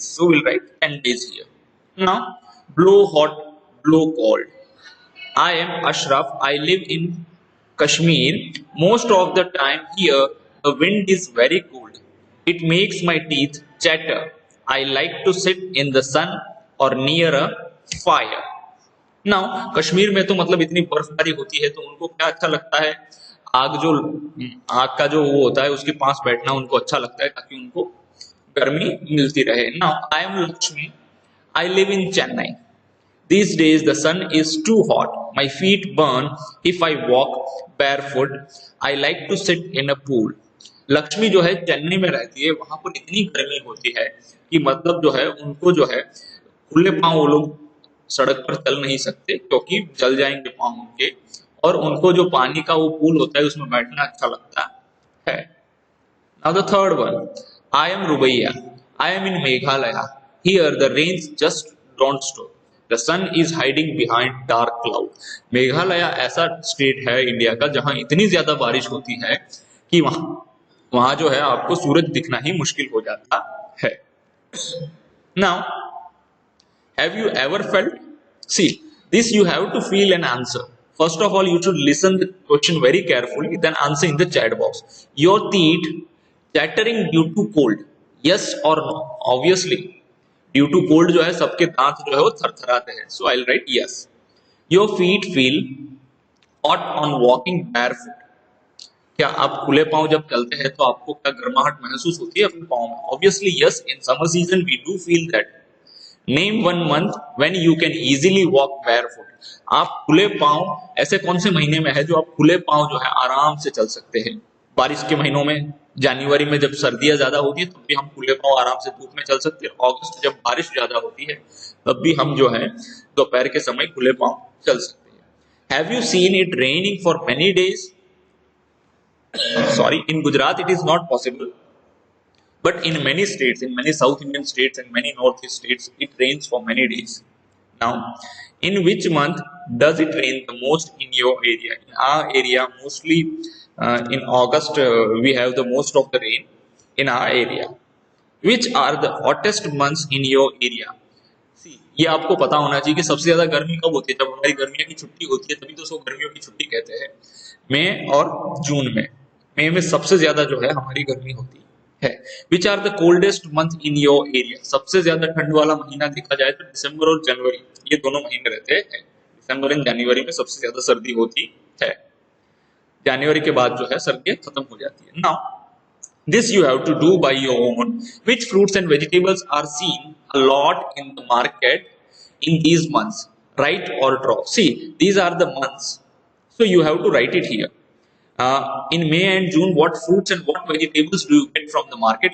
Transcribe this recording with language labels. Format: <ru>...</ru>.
<en>So we'll write 10 days here. Now, blow hot, blow cold. I am Ashraf. I live in Kashmir. Most of the time here, the wind is very cold. It makes my teeth chatter. I like to sit in the sun or near a fire.</en> <hi>Now, Kashmir में तो मतलब इतनी बर्फबारी होती है तो उनको क्या अच्छा लगता है, आग का जो वो होता है उसके पास बैठना उनको अच्छा लगता है ताकि उनको गर्मी मिलती रहे.</hi> <en>Now, I am Lakshmi. I live in Chennai. These days the sun is too hot. My feet burn if I walk barefoot. I like to sit in a pool.</en> <hi>Lakshmi जो है चेन्नई में रहती है, वहां पर इतनी गर्मी होती है कि मतलब जो है उनको जो है खुले पांव वो लोग सड़क पर चल नहीं सकते क्योंकि जल जाएंगे पांव उनके, और उनको जो पानी का वो पूल होता है उसमें बैठना अच्छा लगता है.</hi> <en>Now the third one. I am Rubaiya. I am in Meghalaya. Here the rains just don't stop. The sun is hiding behind dark cloud.</en> <hi>Meghalaya ऐसा स्टेट है इंडिया का जहां इतनी ज्यादा बारिश होती है कि वहां जो है आपको सूरज दिखना ही मुश्किल हो जाता है.</hi> <en>Now, have you ever felt? See, this you have to feel an answer. First of all, you should listen the question very carefully, then answer in the chat box. Your teeth chattering due to cold? Yes or no? Obviously, due to cold</en> <hi>जो है सबके दांत जो है वो थरथराते हैं.</hi> <en>So I'll write yes. Your feet feel hot on walking barefoot.</en> <hi>क्या आप खुले पांव जब चलते हैं तो आपको क्या गर्माहट महसूस होती है अपने पांव में?</hi> <en>Obviously yes. In summer season we do feel that. Name one month when you can easily walk barefoot.</en> <hi>आप खुले पांव ऐसे कौन से महीने में है जो आप खुले पांव जो है आराम से चल सकते हैं? बारिश के महीनों में, जनवरी में जब सर्दियां ज्यादा होती है तब भी हम खुले पांव आराम से धूप में चल सकते हैं. अगस्त जब बारिश ज्यादा होती है तब भी हम जो है दोपहर के समय खुले पांव चल सकते हैं.</hi> <en>Have you seen it raining for many days? Sorry, in Gujarat it is not possible. But in many states, in many South Indian states and many Northeast states, it rains for many days. Now, in which month does it rain the most in your area? In our area, mostly In August, we have the most of the rain in our area. Which are the hottest months in your area?</en> <hi>See, ये आपको पता होना चाहिए कि सबसे ज्यादा गर्मी कब होती है। जब हमारी गर्मियों की छुट्टी होती है तभी तो उसको गर्मियों की छुट्टी कहते हैं। मई और जून में। मई में सबसे ज्यादा जो है हमारी गर्मी होती है।</hi> <en>Which are the coldest month in your area?</en> <hi>सबसे ज्यादा ठंड वाला महीना देखा जाए तो दिसंबर और जनवरी, ये दोनों महीने रहते हैं। दिसंबर एंड जनवरी में सबसे ज्यादा सर्दी होती है। जनवरी के बाद जो है सर्दियां खत्म हो जाती है।</hi> <en>Now this you have to do by your own. Which fruits and vegetables are seen a lot in the market in these months? Right or draw? See, these are the months. So you have to write it here. In May and June, what fruits and what vegetables do you get from the market?</en>